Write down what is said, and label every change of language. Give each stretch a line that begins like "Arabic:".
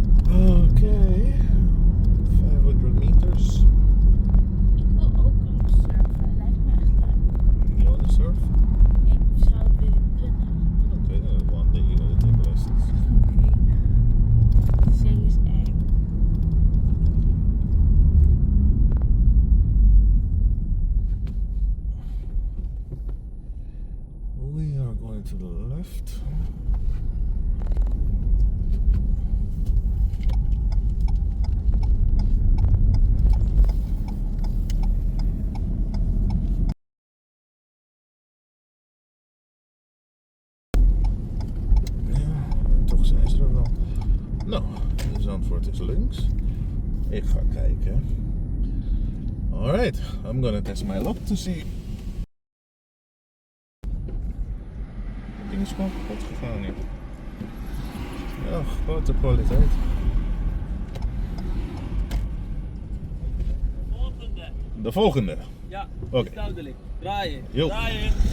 Dutch: Oké, 500 meters. Ik wil ook een surfen. Lijkt me echt leuk.
English: You wanna surf?
Dutch: Ik zou het willen kunnen.
English: Okay, then one day you're gonna take lessons.
Dutch: De zee is eng.
English: We are going to the left.
Dutch: Toch zijn ze er wel. Nou, Zandvoort is links. Ik ga kijken.
English: Alright, I'm gonna test my luck to see.
Dutch: Het ding is gewoon kapot gegaan hier. Ja, grote kwaliteit. Volgende. De volgende. Ja, Oké. is duidelijk. Draaien. Jo. Draaien.